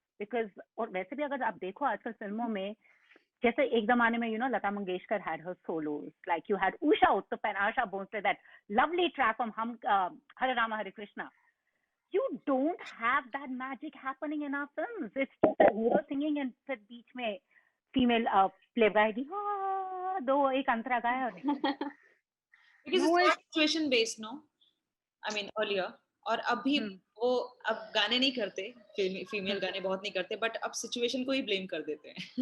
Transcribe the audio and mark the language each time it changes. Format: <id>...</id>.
<en>Because</en> <hi>और वैसे भी अगर आप देखो आजकल फिल्मों में, जैसे एक जमाने में,</hi> <en>you know, Lata Mangeshkar had her solos, like you had Usha Uttup and Asha Bhonsle, that lovely track from Hare Rama Hare Krishna. You don't have that magic happening in our films. It's just a hero singing and</en> <hi>फिर बीच में female play गाएगी, दो एक अंतरा गाया और</hi> <en>Because it's not situation based, no? I mean earlier.</en> <hi>और अब भी वो अब गाने नहीं करते, फीमेल गाने बहुत नहीं करते, बट अब सिचुएशन को ही ब्लेम कर देते हैं.</hi>